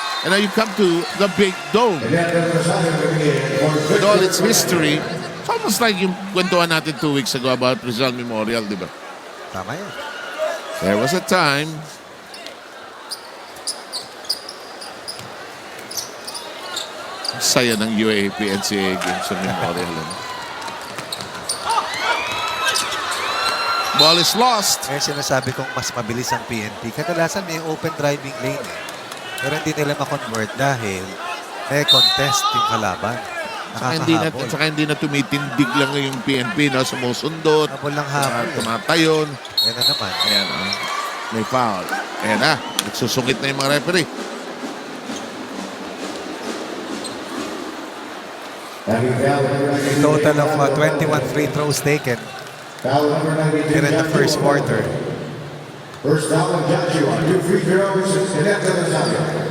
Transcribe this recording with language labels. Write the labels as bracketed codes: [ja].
[en] And now you come to the big dome. With all its history, it's almost like [tl] yung kwentuhan natin [en] 2 weeks ago about Rizal Memorial, [tl] di ba? Tama yan. [en] There was a time [tl] saya ng [en] UAAP NCAA games sa Memorial. Ball is lost. [tl] Kaya sinasabi kong mas mabilis ang PNP. Kadalasan may open driving lane eh. Pero hindi nila ma-convert dahil may contest yung kalaban. Nakakahabol. Saka hindi na tumitindig lang yung PNP, no? Sumusundot. Habol ng habol. Tumatayon. Yan na naman. Ayan, may foul. Ayan na. Nagsusungit na yung mga referee. [en] A total of 21 free throws taken here in the first quarter. First down of Joshua, 2 free throws, and that's the Zambia.